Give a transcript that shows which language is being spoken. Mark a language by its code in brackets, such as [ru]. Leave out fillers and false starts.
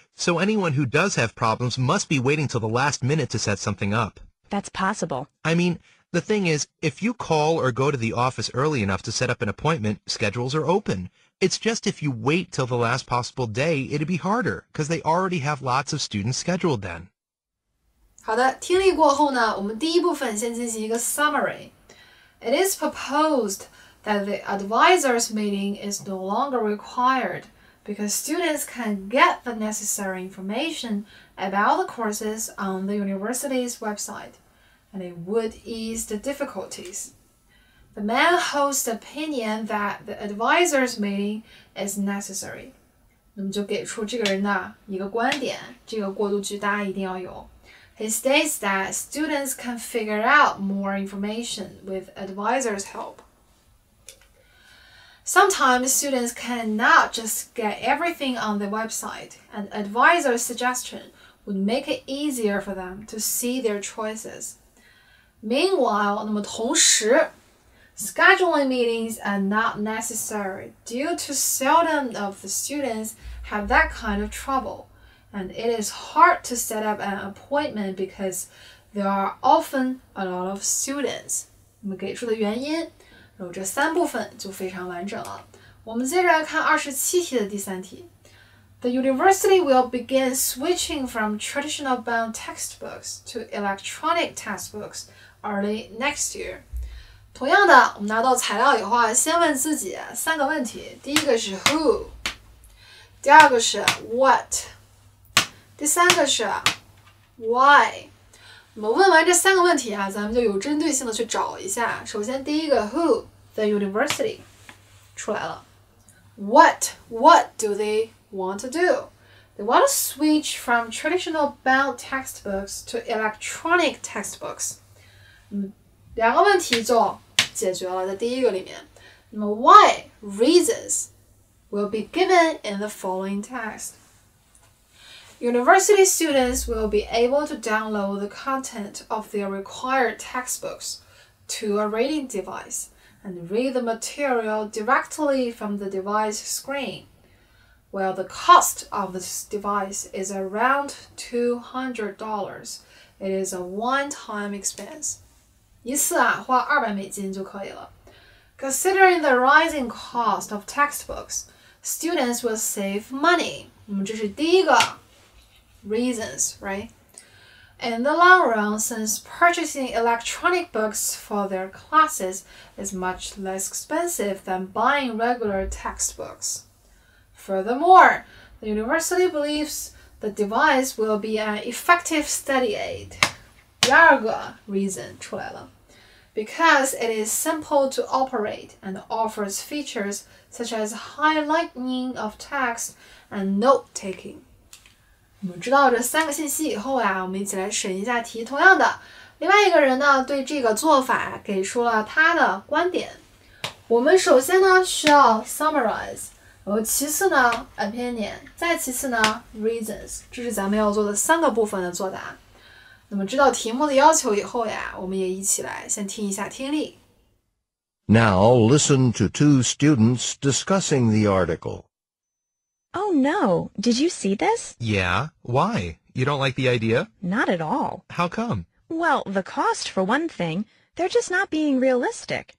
[en] So anyone who does have problems must be waiting till the last minute to set something up. That's possible. I mean, the thing is, if you call or go to the office early enough to set up an appointment, schedules are open. It's just if you wait till the last possible day, it'd be harder, because they already have lots of students scheduled then. [zh] 好的，听力过后呢，我们第一部分先进行一个 summary. [en] It is proposed that the advisors meeting is no longer required because students can get the necessary information about the courses on the university's website, and it would ease the difficulties. The man holds the opinion that the advisors meeting is necessary. [zh] 那么就给出这个人的一个观点，这个过渡句大家一定要有。 [en] He states that students can figure out more information with advisors' help. Sometimes students cannot just get everything on the website, and advisor suggestion would make it easier for them to see their choices. Meanwhile, [zh] 那么同时 [en] scheduling meetings are not necessary due to seldom of the students have that kind of trouble, and it is hard to set up an appointment because there are often a lot of students. [zh] 我们给出的原因，然后这3部分就非常完整了。我们接着来看27题的第3题。 [en] The university will begin switching from traditional bound textbooks to electronic textbooks early next year. [zh] 同样的，我们拿到材料以后啊，先问自己3个问题。第一个是 who， 第二个是 what， 第3个是 why。我们问完这3个问题啊，咱们就有针对性的去找一下。首先第一个 who， [en] the university [zh] 出来了。 [en] What do they want to do? They want to switch from traditional bound textbooks to electronic textbooks. [zh] 2个问题就解决了，在第一个里面。那么 [en] why reasons will be given in the following text. University students will be able to download the content of their required textbooks to a reading device and read the material directly from the device screen. Well, the cost of this device is around $200. It is a one-time expense. [zh] 一次花$200就可以了。 [en] Considering the rising cost of textbooks, students will save money. [zh] 那么这是第一个 reasons, right? [en] In the long run, since purchasing electronic books for their classes is much less expensive than buying regular textbooks. Furthermore, the university believes the device will be an effective study aid. [zh] 第二个 reason 出来了。 [en] Because it is simple to operate and offers features such as highlighting of text and note-taking. [zh] 我们知道这3个信息以后呀，我们一起来审一下题。同样的，另外一个人呢对这个做法给出了他的观点。我们首先呢需要 summarize， 然后其次呢 opinion， 再其次呢 reasons， 这是咱们要做的3个部分的作答。那么知道题目的要求以后呀，我们也一起来先听一下听力。 [en] Now listen to 2 students discussing the article. Oh no, did you see this? Yeah? Why? You don't like the idea? Not at all. How come? Well, the cost for one thing, they're just not being realistic.